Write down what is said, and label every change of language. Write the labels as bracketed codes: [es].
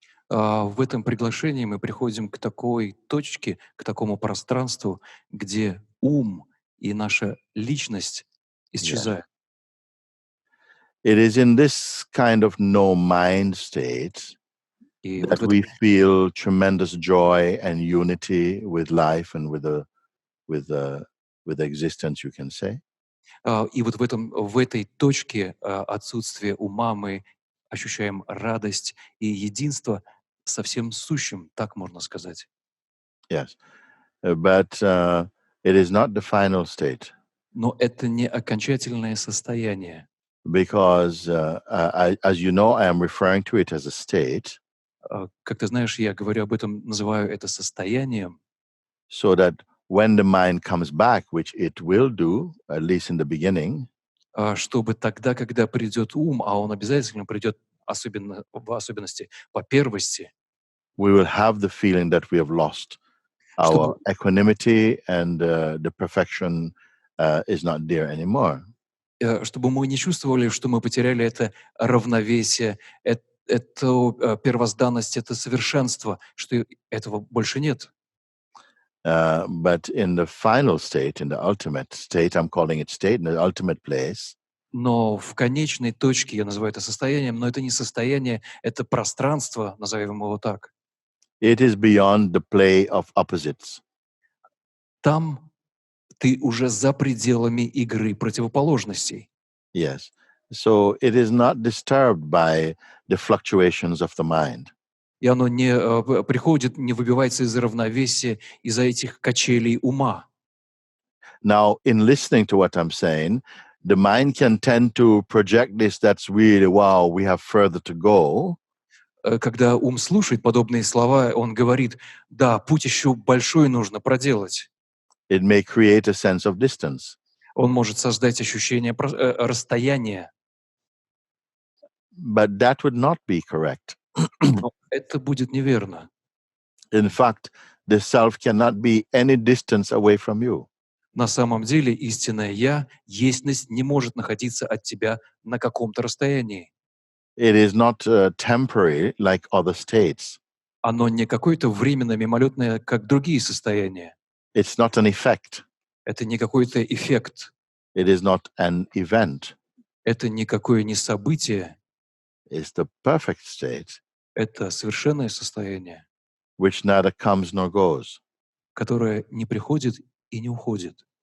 [ru] В этом приглашении мы приходим к такой точке, к такому пространству, где ум и наша личность исчезает. [en] It is in this kind of no mind state [ru] И [en] that [ru] вот в [en] we [ru] этом, [en] feel tremendous joy and unity with life and with the with existence, you can say. [ru] и вот в этой точке отсутствия ума мы ощущаем радость и единство со всем сущим, так можно сказать. [en] Yes. But it is not the final state [ru] Но это не окончательное состояние. [en] because, as you know, I am referring to it as a state [ru] Как ты знаешь, я говорю об этом, называю это состоянием, [en] so that when the mind comes back, which it will do, at least in the beginning, [ru] чтобы тогда, когда придет ум, а он обязательно придет, в особенности по первости, [en] we will have the feeling that we have lost our [ru] чтобы, [en] equanimity and the perfection is not there anymore. [ru] чтобы мы не чувствовали, что мы потеряли это равновесие, эту первозданность, это совершенство, что этого больше нет. [en] But in the final state, in the ultimate state, I'm calling it state, in the ultimate place, [ru] Но в конечной точке, я называю это состоянием, но это не состояние, это пространство, назовем его так. [en] it is beyond the play of opposites. [ru] Там ты уже за пределами игры противоположностей. [en] Yes. So it is not disturbed by the fluctuations of the mind. [ru] И оно не приходит, не выбивается из равновесия из-за этих качелей ума. [en] Now, in listening to what I'm saying, the mind can tend to project this that's really, wow, we have further to go. [ru] Когда ум слушает подобные слова, он говорит, да, путь еще большой нужно проделать. [en] It may create a sense of distance. [ru] Он может создать ощущение расстояния, [en] But that would not be correct. [ru] но это будет неверно. [en] In fact, the self cannot be any distance away from you. [ru] На самом деле истинное Я, естьность, не может находиться от тебя на каком-то расстоянии. [en] It is not temporary like other states. [ru] Оно не какое-то временно мимолетное, как другие состояния. [en] It's not an effect. [ru] Это не какой-то эффект. [en] It is not an event. [ru] Это никакое не событие. [en] It's the perfect state, [ru] Это совершенное состояние, [en] which neither comes nor goes. [ru] которое не приходит и не уходит.